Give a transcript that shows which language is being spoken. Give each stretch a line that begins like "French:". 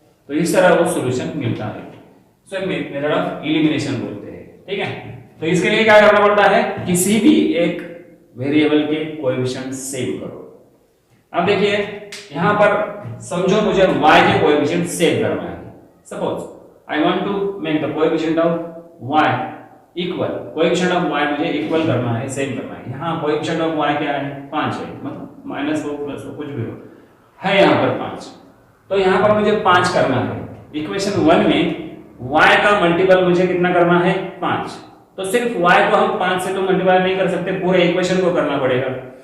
Hindi: तो इस तरह वो सॉल्यूशन मिलता है। सो मेथड ऑफ एलिमिनेशन बोलते हैं, ठीक है। तो इसके लिए क्या करना पड़ता है? किसी भी एक वेरिएबल के कोएफिशिएंट सेव करो। अब देखिए यहां पर समझो मुझे y के कोएफिशिएंट सेव करना है।
English: suppose I want to make the coefficient of y equal, coefficient of y
Hindi: मुझे इक्वल करना है, सेम करना है। यहाँ coefficient of y क्या है? 5 है, मतलब माइनस हो प्लस हो कुछ भी हो, है यहाँ पर 5। तो यहाँ पर मुझे 5 करना है। इक्वेशन 1 में y का मल्टीपल मुझे कितना करना है? 5। तो सिर्फ y को हम 5 से तो मल्टीप्लाई नहीं कर सकते, पूरे इक्वेशन को करना पड़ेगा।